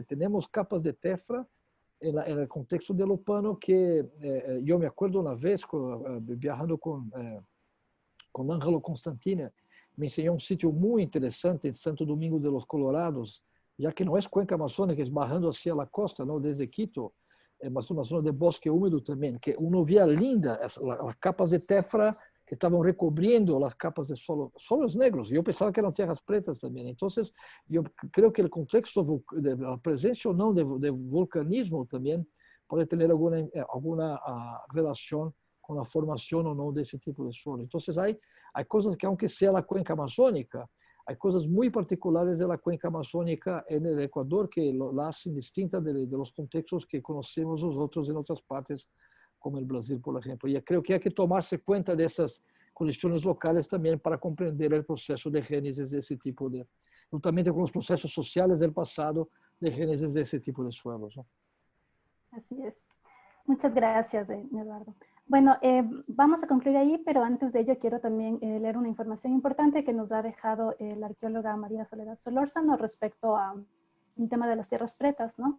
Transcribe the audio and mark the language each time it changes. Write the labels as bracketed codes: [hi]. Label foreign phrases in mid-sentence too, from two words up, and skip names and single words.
[es] Tenemos capas de tefra en el contexto del Opano que yo me acuerdo una vez viajando con Ángelo Constantini, me enseñó un sitio muy interesante en Santo Domingo de los Colorados, ya que no es cuenca amazónica, es bajando hacia la costa, ¿no?, desde Quito. [pt] uma zona de bosque úmido também, que uno via linda as capas de tefra que estavam recobrindo as capas de solos negros. E eu pensava que eram terras pretas também. Então, eu creio que o contexto da presença ou não de vulcanismo também pode ter alguma relação com a formação ou não desse tipo de solo. Então, há coisas que, aunque seja a cuenca amazônica, há coisas muito particulares da cuenca amazônica no Equador que [es] la hacen distinta de los contextos [pt] que conhecemos os outros em outras partes, como o Brasil, por exemplo. E creio que há que tomar-se conta dessas condições locais também para compreender o processo de gênesis desse tipo de, juntamente com os processos sociais do passado de gênesis desse tipo de suelos, ¿no? [es] Así es. Muchas gracias, Eduardo. Bueno, vamos a concluir ahí, pero antes de ello quiero también leer una información importante que nos ha dejado la arqueóloga María Soledad Solórzano respecto a un tema de las tierras pretas, ¿no?